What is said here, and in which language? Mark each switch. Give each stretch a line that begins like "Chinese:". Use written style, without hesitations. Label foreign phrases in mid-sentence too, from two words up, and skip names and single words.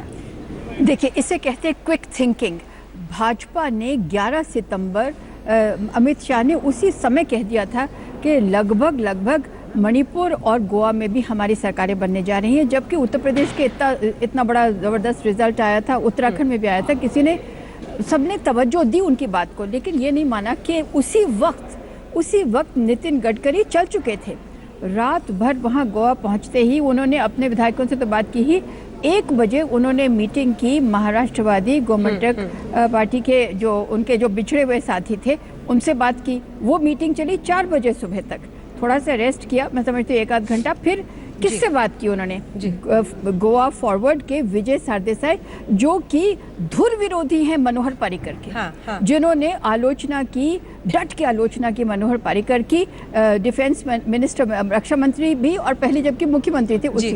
Hindi: देखिए, इसे कहते हैं
English: quick thinking.
Hindi: भाजपा ने 11 सितंबर अमित शाह ने उसी समय कह दिया था कि लगभग मणिपुर और गोवा में भी हमारी सरकारें बनने जा रही हैं, जबकि उत्तर प्रदेश के इतना बड़ा ज़बरदस्त रिजल्ट आया था, उत्तराखंड में भी आया था, सबने तवज्जो दी उनकी बात को, लेकिन ये नहीं माना कि उसी वक्त नितिन गडकरी चल चुके थे। रात भर वहाँ गोवा पहुँचते ही उन्होंने अपने विधायकों से तो बात की ही, 1 बजे उन्होंने मीटिंग की महाराष्ट्रवादी गोमंतक पार्टी के जो उनके जो बिछड़े हुए साथी थे उनसे बात की। वो मीटिंग चली 4 बजे सुबह तक, थोड़ा सा रेस्ट किया, मैं समझती हूँ 1 आध घंटा। फिर किससे बात की उन्होंने? गोवा फॉरवर्ड के विजय सरदेसाई, जो कि धुर विरोधी हैं मनोहर पर्रिकर के, जिन्होंने आलोचना की, डट के आलोचना की मनोहर पर्रिकर की,
English: defense minister,
Hindi: रक्षा मंत्री भी, और पहले जबकि मुख्यमंत्री थे उसी।